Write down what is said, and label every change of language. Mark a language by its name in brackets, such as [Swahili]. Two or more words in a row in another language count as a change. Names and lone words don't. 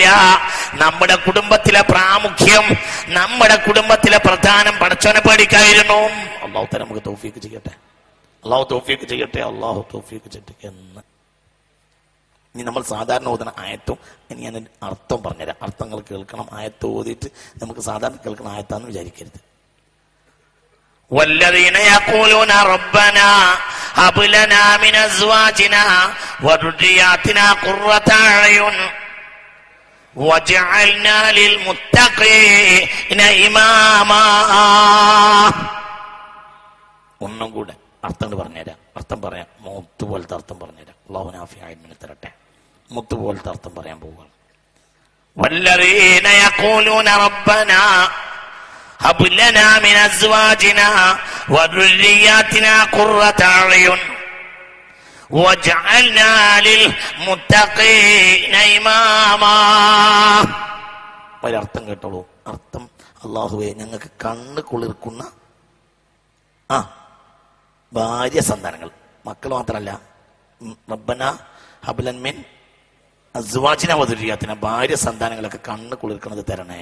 [Malayalam] നമ്മുടെ കുടുംബത്തിലെ പ്രാമുഖ്യം, നമ്മുടെ കുടുംബത്തിലെ പ്രധാനം പടച്ചോനെ പേടിക്കായിരുന്നു. [Arabic] الله تعالى [Malayalam] നമുക്ക് തൗഫീഖ് ചെയ്യട്ടെ. അള്ളാഹു തൗഫീഖ് ചെയ്യട്ടെ. അള്ളാഹു തൗഫീഖ് ചെയ്യട്ടെ. എന്ന് ഇനി നമ്മൾ സാധാരണ ഓതുന്ന ആയത്തും ഇനി ഞാൻ അർത്ഥം പറഞ്ഞുതരാം. അർത്ഥങ്ങൾ കേൾക്കണം. ആയത്ത് ഓതിയിട്ട് നമുക്ക് സാധാരണ കേൾക്കണം ആയത്താന്ന് വിചാരിക്കരുത്. [Arabic] والذين يقولون ربنا هب لنا من ازواجنا وذرياتنا قرة اعين واجعلنا للمتقين اماما. [Malayalam] ഒന്നും കൂടെ അർത്ഥം പറഞ്ഞുതരാം. അർത്ഥം പറയാം. മുത്ത് പോലത്തെ അർത്ഥം പറഞ്ഞുതരാം. അല്ലാഹു നാഫിയായി തരട്ടെ. മുത്ത് പോലത്തെ അർത്ഥം പറയാൻ പോവുകയാണ്. [Arabic] والذين يقولون ربنا هب لنا من ازواجنا وذرياتنا قرة اعين واجعلنا للمتقين اماما. [Malayalam] ഒരർത്ഥം കേട്ടോളൂ. അർത്ഥം, അല്ലാഹുവേ ഞങ്ങൾക്ക് കണ്ണ് കുളിർക്കുന്ന ഭാര്യ സന്താനങ്ങൾ, മക്കൾ മാത്രമല്ല, [Arabic] ربنا هب لنا من أزواجنا وذرياتنا, [Malayalam] ഭാര്യ സന്താനങ്ങളൊക്കെ കണ്ണ് കുളിർക്കുന്നത് തരണേ.